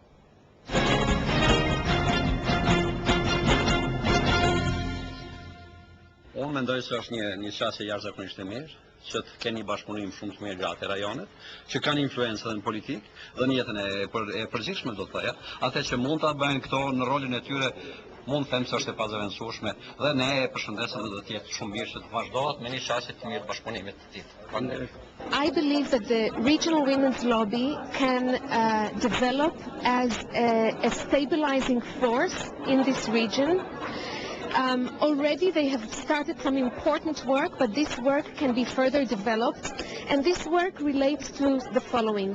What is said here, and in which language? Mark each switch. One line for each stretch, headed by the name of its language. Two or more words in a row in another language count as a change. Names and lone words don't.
Albanian: Unë mendoj se është një qasje jashtëzakonisht e mirë, që të keni një bashkëpunim shumë të mirë gjatë e rajonet, që kanë influencë edhe në politikë dhe në jetën e përgjithshme do të thoja, atë që mund ta bëjnë këto në rolin e tyre, mund të them se është e pazëvendësueshme dhe ne e përshëndesim dhe do të jetë shumë mirë që të vazhdohet me një qasje të mirë bashkëpunimit të tillë.
English: I believe that the regional women's lobby can develop as a stabilizing force in this region. Already they have started some important work, but this work can be further developed, and this work relates to the following.